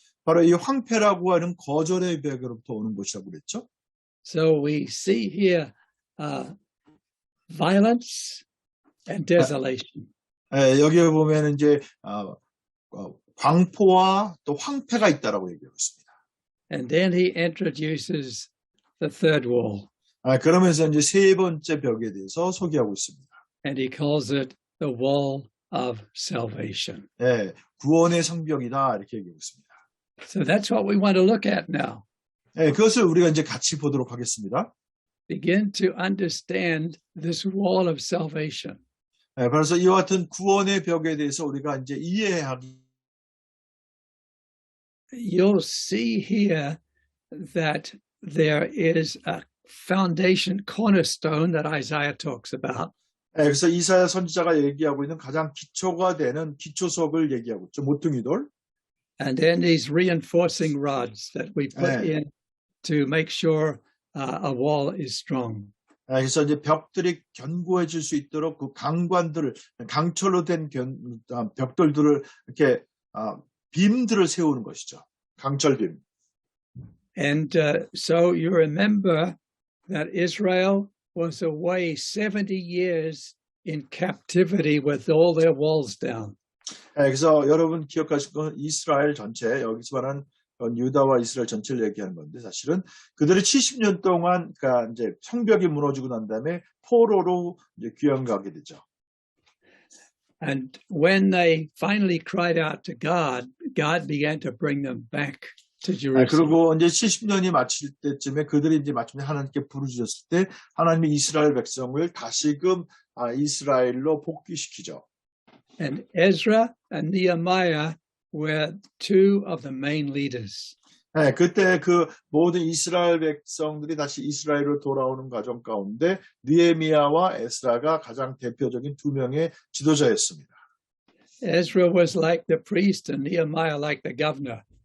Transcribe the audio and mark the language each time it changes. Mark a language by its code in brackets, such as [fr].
[ko] 바로 이 황폐라고 하는 거절의 벽으로부터 오는 것이라고 그랬죠. [en] So we see here violence and desolation. [ko] 여기 보면 이제 광포와 또 황폐가 있다라고 얘기하고 있습니다. [en] And then he introduces the third wall. [ko] 그러면서 이제 세 번째 벽에 대해서 소개하고 있습니다. [en] And he calls it the wall of salvation. [ko] 구원의 성벽이다 이렇게 얘기하고 있습니다. [en] So that's what we want to look at now. [ko] 그것을 우리가 이제 같이 보도록 하겠습니다. [en] Begin to understand this wall of salvation. [ko] 그래서 이와 같은 구원의 벽에 대해서 우리가 이제 이해하기. [en] You'll see here that there is a foundation cornerstone that Isaiah talks about. [ko] 그래서 이사야 선지자가 얘기하고 있는 가장 기초가 되는 기초석을 얘기하고 있죠. 모퉁이돌. [en] And then these reinforcing rods that we put in to make sure a wall is strong. [ko] 그래서 이제 벽들이 견고해질 수 있도록 그 강관들을 강철로 된 벽돌들을 이렇게 빔들을 세우는 것이죠. 강철빔. [en] And so you remember that Israel was away 70 years in captivity with all their walls down. [ko] 그래서 여러분 기억하실 건 이스라엘 전체, 여기서 말하는 유다와 이스라엘 전체를 얘기하는 건데 사실은 그들이 70년 동안 그러니까 이제 성벽이 무너지고 난 다음에 포로로 이제 귀양 가게 되죠. [en] And when they finally cried out to God, God began to bring them back to Jerusalem. [ko] 그리고 이제 70년이 마칠 때쯤에 그들이 이제 마침내 하나님께 부르짖었을 때 하나님이 이스라엘 백성을 다시금 이스라엘로 복귀시키죠. [en] And Ezra and Nehemiah were two of the main leaders. [ko] 그때 그 모든 이스라엘 백성들이 다시 이스라엘로 돌아오는 과정 가운데 느헤미야와 에스라가 가장 대표적인 두 명의 지도자였습니다. [en] Ezra was like the priest and Nehemiah like the governor.